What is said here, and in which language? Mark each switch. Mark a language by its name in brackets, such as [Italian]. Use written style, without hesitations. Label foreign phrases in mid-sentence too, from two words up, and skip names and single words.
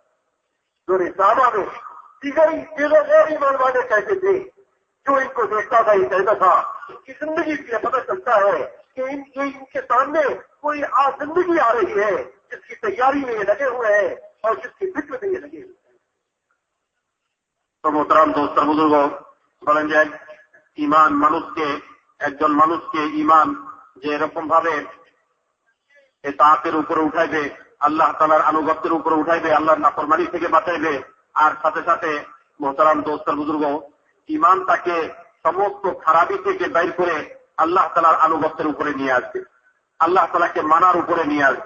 [Urdu] دور صحابہ میں دیگر غیر ایمان والے کہتے تھے، جو ان کو دیکھتا تھا یہ کہتا تھا ان کی زندگی سے پتہ چلتا ہے کہ ان کے سامنے کوئی زندگی آ رہی ہے جس کی تیاری میں یہ لگے ہوئے ہیں اور جس کی فکر میں یہ لگے ہوئے ہیں۔ [Bangla] তো মোহতারাম দোস্ত বুজুর্গ, বলেন যে একজন মানুষকে ইমান যে এরকম ভাবে তাআতের উপরে উঠাইবে, আল্লাহ তাআলার আনুগত্যের উপরে উঠাইবে, আল্লাহর নাফরমানি থেকে বাঁচাইবে, আর সাথে সাথে মোহতারাম দোস্ত বুজুর্গ ইমান তাকে সমস্ত খারাপি থেকে বাইর করে আল্লাহ তাআলার আনুগত্যের উপরে নিয়ে আসবে, আল্লাহ তাআলাকে মানার উপরে নিয়ে আসবে।